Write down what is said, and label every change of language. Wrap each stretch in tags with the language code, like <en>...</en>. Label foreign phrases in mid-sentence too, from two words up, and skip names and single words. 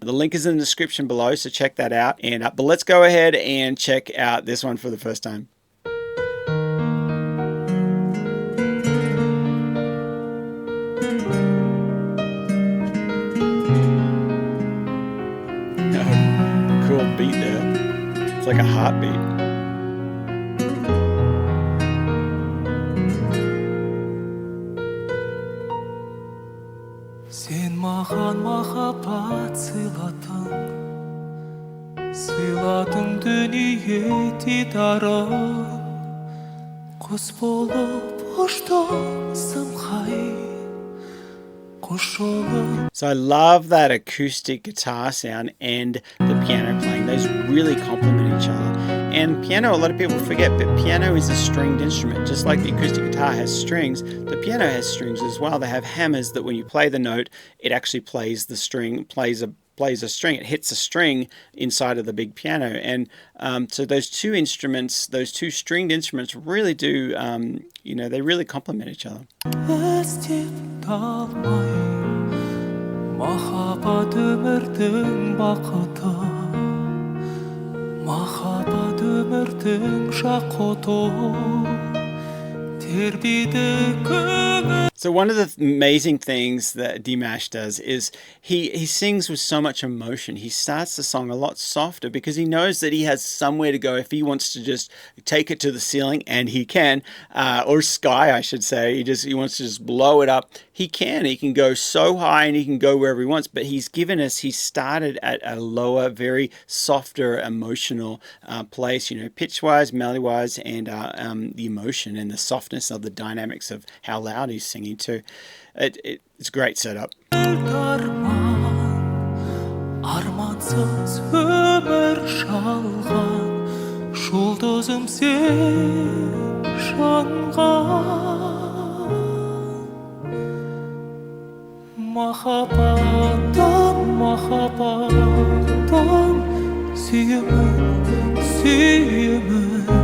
<en>The link is in the description below, so check that out. And but let's go ahead and check out this one for the first time. Cool beat there. It's like a heartbeat.</en> <kk>Sen mаған махаббат сыйладың дүние дидарын, құс болып ұштың самғай, құс жолын.</kk> <en>So I love that acoustic guitar sound and the piano playing. Those really complement each other. And piano, a lot of people forget, but piano is a stringed instrument. Just like the acoustic guitar has strings, the piano has strings as well. They have hammers that when you play the note, it actually plays the string, plays a string. It hits a string inside of the big piano. And so those two instruments, those two stringed instruments really do, they really complement each other.</en> <kk>Махаббат өмірдің бақыты, махаббат өмірдің жақұты, тербейді көңіл.</kk> <en>So one of the amazing things that Dimash does is he sings with so much emotion. He starts the song a lot softer because he knows that he has somewhere to go if he wants to just take it to the ceiling, and he can, or sky, I should say. He wants to just blow it up. He can go so high and he can go wherever he wants, but he started at a lower, very softer, emotional place, pitch-wise, melody-wise, and the emotion and the softness of the dynamics of how loud he's singing too. It's a great setup.</en> <kk>Армансыз өмір жалған, жұлдызым сен жанған. Махаббаттан сүйемін,</kk>